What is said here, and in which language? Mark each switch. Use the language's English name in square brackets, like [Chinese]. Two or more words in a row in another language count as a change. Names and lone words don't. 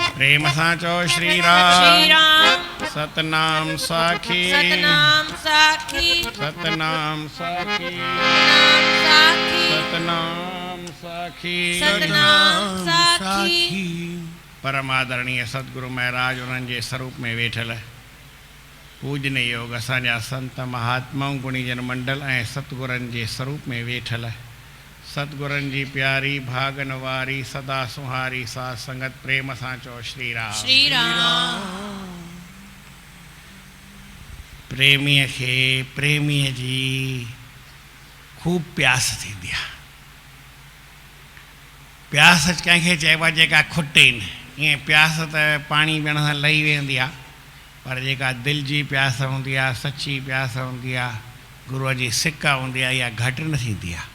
[Sindhi] प्रेम सां चओ श्री राम। श्री राम सतनाम साखी सतनाम साखी सतनाम साखी सतनाम सतनाम साखी साखी सतनाम साखी। परम आदरणीय सतगुरु महाराज उन्हनि जे स्वरूप में वेठल पूजनीय योग असांजा संत महात्माऊं गुणीजन मंडल ऐं सतगुरनि जे स्वरूप में वेठल सतगुरनि जी प्यारी भागन वारी सदा सुहारी साध संगत प्रेम सां चओ श्री राम। श्री राम प्रेमीअ खे प्रेमीअ जी खूब प्यास थींदी आहे। प्यास कंहिंखे चइबो आहे जेका खुटे न, ईअं प्यास त पाणी पीअण सां लही वेंदी आहे, पर जेका दिलि जी प्यास हूंदी आहे, सची प्यास हूंदी आहे, गुरूअ जी सिक हूंदी आहे, इहा घटि न थींदी आहे।